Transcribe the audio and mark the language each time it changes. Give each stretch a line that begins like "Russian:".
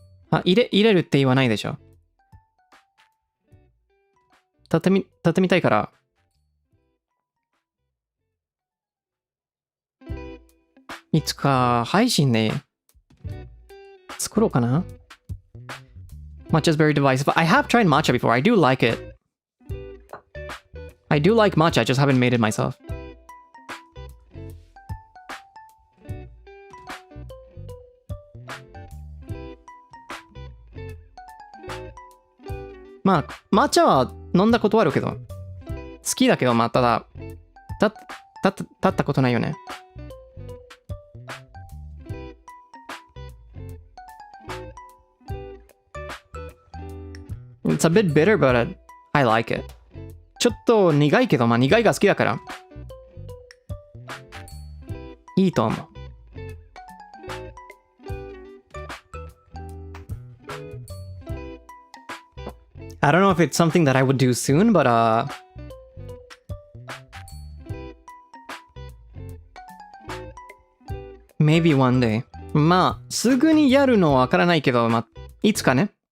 Japanese: あ、入れるって言わないでしょ。立ってみたいから。いつか配信で作ろうかな。
English: Matcha is very divisive. I have tried matcha before. I do like it. I do like matcha. I just haven't made it myself.
Japanese: まあ、抹茶は飲んだことあるけど、好きだけど、まあ、ただ、立ったことないよね。
English: It's a bit bitter, but I like it.
Japanese: ちょっと苦いけど、まあ苦いが好きだから。いいと思う。
English: I don't know if it's something that I would do soon, but maybe one day.
Japanese: まあ、すぐにやるのはわからないけど、まあ、いつかね。